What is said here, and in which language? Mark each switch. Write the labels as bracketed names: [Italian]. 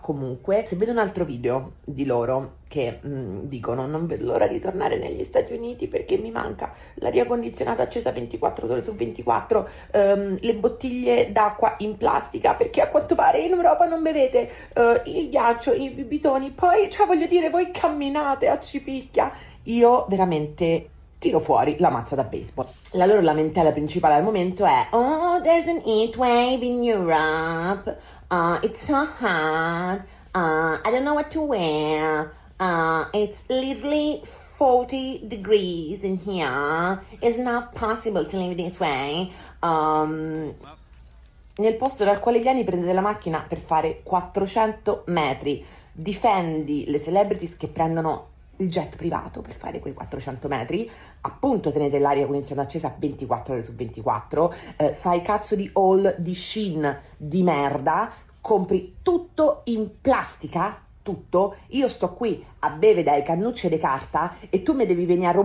[Italian] Comunque, se vedo un altro video di loro che dicono non vedo l'ora di tornare negli Stati Uniti perché mi manca l'aria condizionata accesa 24 ore su 24, le bottiglie d'acqua in plastica perché a quanto pare in Europa non bevete il ghiaccio, i bibitoni, poi cioè voglio dire voi camminate a Cipicchia, io veramente tiro fuori la mazza da baseball. La loro lamentela principale al momento è [English] oh, there's an heat wave in Europe, it's so hot, I don't know what to wear, it's literally 40 degrees in here, it's not possible to live this way. [Italian] Nel posto dal quale vieni prendete la macchina per fare 400 metri, difendi le celebrities che prendono il jet privato per fare quei 400 metri, appunto tenete l'aria condizionata accesa 24 ore su 24, fai cazzo di haul di Shein di merda, compri tutto in plastica, tutto, io sto qui a bere dai cannucci e di carta e tu mi devi venire a rompere